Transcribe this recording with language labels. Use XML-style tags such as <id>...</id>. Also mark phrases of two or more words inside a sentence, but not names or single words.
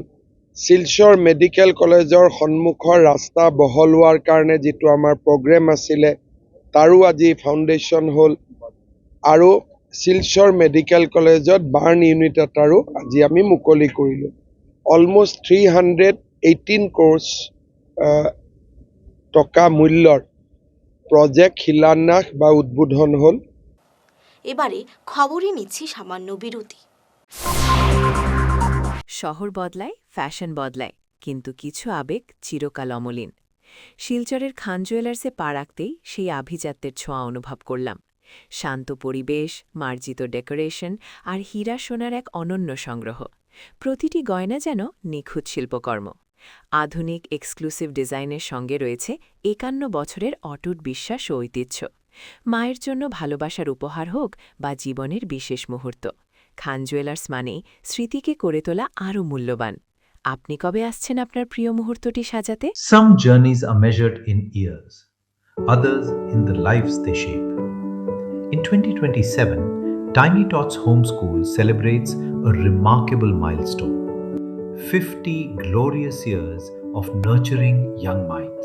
<as>শিলচৰ মেডিকেল কলেজৰ সন্মুখৰ ৰাস্তা বহলোৱাৰ কাৰণে যিটো আমাৰ প্ৰগ্ৰেম আছিলে, তাৰো আজি ফাউণ্ডেশ্যন হ'ল আৰু শিলচৰ মেডিকেল কলেজত</as> <en>burn unit</en> <as>এটাৰো আজি আমি মুকলি কৰিলোঁ। অলমষ্ট 318 crores টকা মূল্যৰ প্ৰজেক্ট শিলান্যাস বা উদ্বোধন হ'ল।</as> <bn>এবারে খবরে নিচ্ছি সামান্য বিরতি। শহর বদলায়, ফ্যাশন বদলায়, কিন্তু কিছু আবেগ চিরকাল অমলিন। শিলচরের খান জুয়েলার্সে পা রাখতেই সেই আভিজাত্যের ছোঁয়া অনুভব করলাম। শান্ত পরিবেশ, মার্জিত ডেকোরেশন আর হীরা সোনার এক অনন্য সংগ্রহ। প্রতিটি গয়না যেন নিখুঁত শিল্পকর্ম। আধুনিক</bn> <en>exclusive design</en> <bn>সঙ্গে রয়েছে 51 বছরের অটুট বিশ্বাস ও ঐতিহ্য। মায়ের জন্য ভালোবাসার উপহার হোক বা জীবনের বিশেষ মুহূর্ত, খান জুয়েলার্স মানেই স্মৃতিকে করে তোলা আরও মূল্যবান। আপনি কবে আসছেন আপনার প্রিয় মুহূর্তটি সাজাতে?</bn> <en>Some journeys are measured in years, others in the lives they shape. In 2027, Tiny Tots Homeschool celebrates a remarkable milestone: 50 glorious years of nurturing young minds.</en>